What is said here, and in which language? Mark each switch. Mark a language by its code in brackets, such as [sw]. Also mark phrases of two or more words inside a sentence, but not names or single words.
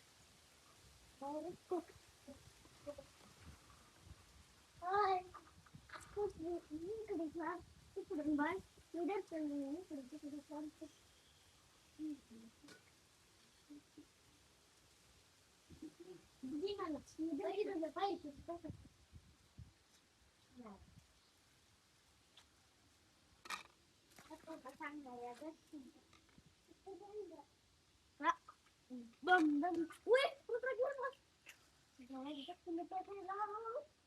[mr] हाय. इकडे जा. तिकडून बाय. इकडे चल. इकडे तिकडे चालते. दिनाला. इकडे पाहिजे. Bầm bầm. Ui, ui, ui, ui, ui. [vi] Rồi, chắc tôi thấy lo.